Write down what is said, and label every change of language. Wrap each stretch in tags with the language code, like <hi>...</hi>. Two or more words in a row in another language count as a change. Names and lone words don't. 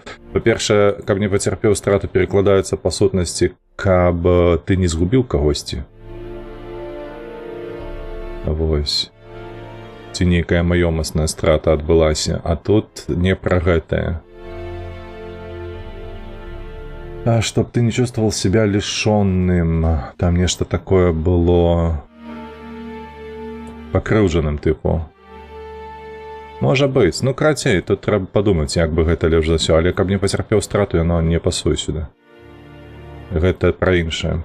<be>Па-першае, каб не пацярпеў страту перакладаецца па сутнасці, каб ты не згубіў кагосьці. Вось. Ці нейкая маёмасная страта адбылася, а тут не пра гэтае.</be> <ru>А чтоб ты не чувствовал себя лишённым,</ru> <be>там нешта такое было пакрыўджаным тыпу. Можа быць, ну крацей, тут трэба падумаць, як бы гэта лепш за ўсё, але каб не пацярпеў страту, яно не пасуе сюда. Гэта пра іншае.</be>